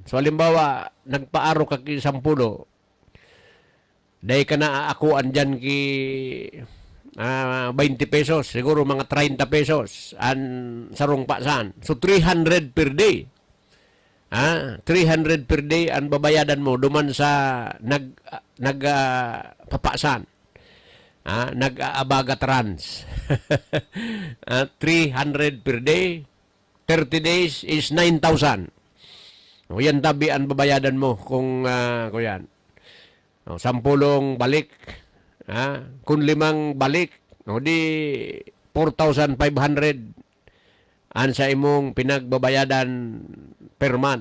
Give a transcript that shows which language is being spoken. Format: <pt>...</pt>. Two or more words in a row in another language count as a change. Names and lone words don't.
<bik>So, halimbawa, nagpaaro ka ki 10, dahil ka na akuan dyan ki 20 pesos, siguro mga 30 pesos ang sarong pasan.</bik> <en>So, 300 per day.</en> <bik>300</bik> <en>per day</en> <bik>ang babayadan mo duman sa papasan.</bik> <en>Nag-aabaga trans. 300 per day, 30 days is 9,000.</en> <bik>O yan tabi ang babayadan mo kung yan. 10 balik. Kung 5 balik, o di 4,500 ang sa imong pinagbabayadan</bik> <en>per month.</en>